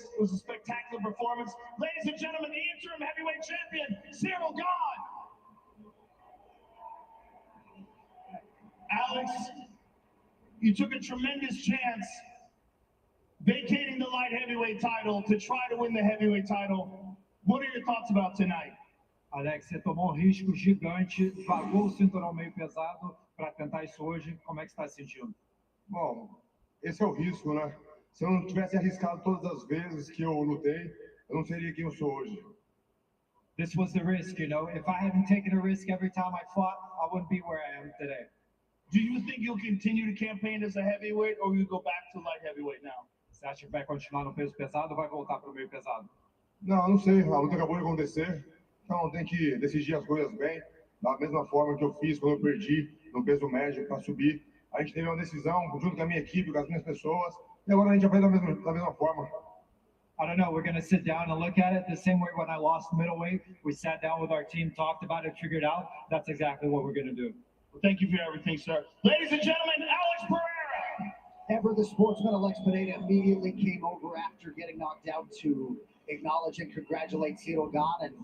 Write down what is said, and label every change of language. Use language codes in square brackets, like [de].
[en] It was a spectacular performance. Ladies and gentlemen, the interim heavyweight champion, Ciryl Gane. Alex, you took a tremendous chance vacating the light heavyweight title to try to win the heavyweight title. What are your thoughts about tonight? [pt] Alex, você tomou um risco gigante, pagou o cinturão meio pesado para tentar isso hoje. Como é que está se sentindo? Bom, esse é o risco, né? Se eu não tivesse arriscado todas as vezes que eu lutei, eu não seria quem eu sou hoje. [en] This was the risk, you know. If I hadn't taken a risk every time I fought, I wouldn't be where I am today. Do you think you'll continue to campaign as a heavyweight, or will you go back to light heavyweight now? [pt] Você acha que vai continuar no peso pesado ou vai voltar para o meio pesado? Não, não sei. A luta acabou de acontecer. Então tem que decidir as coisas bem. Da mesma forma que eu fiz quando eu perdi no peso médio para subir. A gente teve uma decisão junto com a minha equipe, com as minhas pessoas. E agora a gente vai da mesma forma. [en] I don't know. We're going to sit down and look at it the same way when I lost middleweight. We sat down with our team, talked about it, figured out. That's exactly what we're going to do. Well, thank you for everything, sir. Ladies and gentlemen, Alex Pereira. Ever the sportsman, Alex Pereira immediately came over after getting knocked out to acknowledge and congratulate Ciryl Gane.